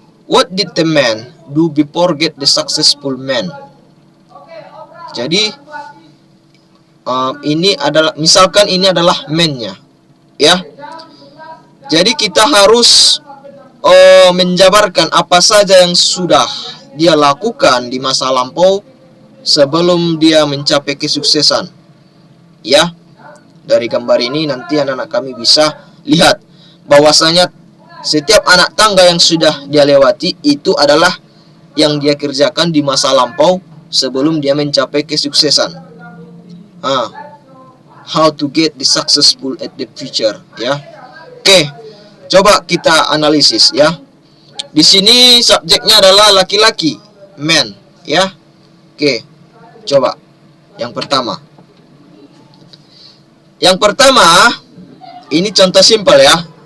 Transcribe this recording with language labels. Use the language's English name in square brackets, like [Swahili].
[English] What did the man do before get the successful man? [Indonesian] Jadi ini adalah, misalkan ini adalah man-nya, ya. Jadi kita harus menjabarkan apa saja yang sudah dia lakukan di masa lampau sebelum dia mencapai kesuksesan. Ya, dari gambar ini nanti anak-anak kami bisa lihat bahwasanya Setiap anak tangga yang sudah dia lewati itu adalah yang dia kerjakan di masa lampau sebelum dia mencapai kesuksesan. [English] How to get the successful at the future, ya. [Indonesian] Oke, coba kita analisis, ya. Di sini subjeknya adalah laki-laki, man, ya. Oke, coba yang pertama. Yang pertama, ini contoh simpel, ya.